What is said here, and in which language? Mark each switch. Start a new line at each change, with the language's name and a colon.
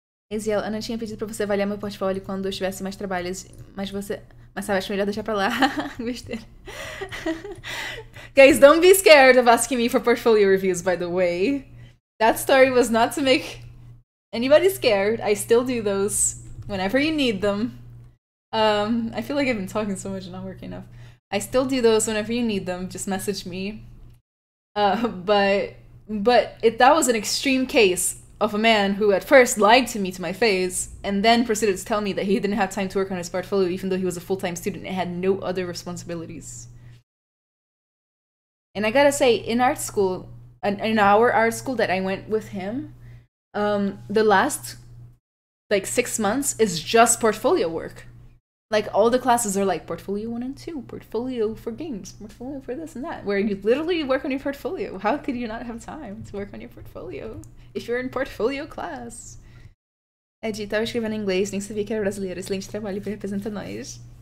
Portuguese: Eziel, Ana tinha pedido pra você avaliar meu portfólio quando eu tivesse mais trabalhos, mas sabe, acho melhor deixar pra lá. Besteira.
English: Guys, don't be scared of asking me for portfolio reviews, by the way. That story was not to make anybody scared. I still do those whenever you need them. I feel like I've been talking so much and not working enough. I still do those whenever you need them. Just message me. But that was an extreme case of a man who at first lied to me to my face and then proceeded to tell me that he didn't have time to work on his portfolio even though he was a full-time student and had no other responsibilities. And I gotta say, in art school, in our art school that I went with him, the last like 6 months is just portfolio work. Like, all the classes are like portfolio 1 and 2, portfolio for games, portfolio for this and that, where you literally work on your portfolio. How could you not have time to work on your portfolio if you're in portfolio class?
Portuguese: Ed, tava escrevendo em inglês, nem sabia que era brasileiro. Excelente trabalho, representa nós.